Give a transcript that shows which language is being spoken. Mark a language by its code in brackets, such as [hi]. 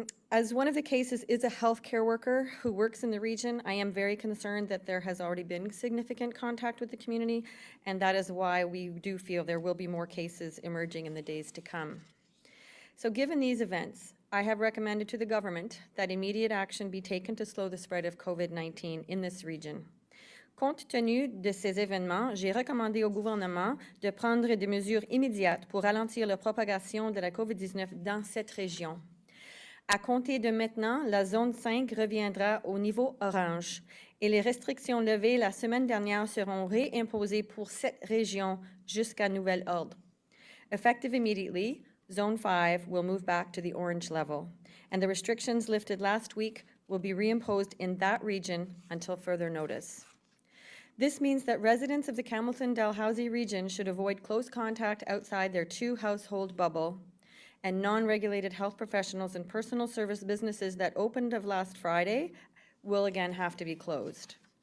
[en] As one of the cases is a healthcare worker who works in the region, I am very concerned that there has already been significant contact with the community, and that is why we do feel there will be more cases emerging in the days to come. So given these events, I have recommended to the government that immediate action be taken to slow the spread of COVID-19 in this region. [fr] Compte tenu de ces événements, j'ai recommandé au gouvernement de prendre des mesures immédiates pour ralentir la propagation de la COVID-19 dans cette région. À compter de maintenant, la zone 5 reviendra au niveau orange et les restrictions levées la semaine dernière seront réimposées pour cette région jusqu'à nouvel ordre. [en] Effective immediately, Zone 5 will move back to the orange level, and the restrictions lifted last week will be reimposed in that region until further notice. This means that residents of the Hamilton-Dalhousie region should avoid close contact outside their 2-household bubble, and non-regulated health professionals and personal service businesses that opened of last Friday will again have to be closed.